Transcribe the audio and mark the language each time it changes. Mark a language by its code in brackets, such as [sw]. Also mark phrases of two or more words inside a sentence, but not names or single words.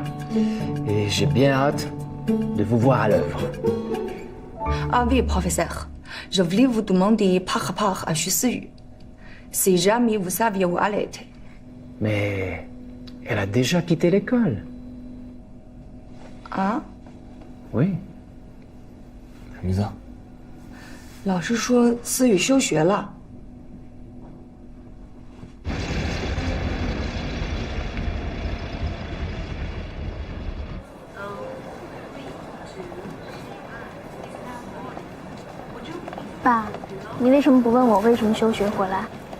[fr] Et j'ai bien hâte de vous voir à l'œuvre. Ah oui, professeur. Je voulais vous demander par rapport à Xu Siyu. Si jamais vous saviez où elle était. Mais elle a déjà quitté l'école. Ah? Oui. [zh] 什么意思啊？老师说思雨休学了。爸，你为什么不问我为什么休学回来？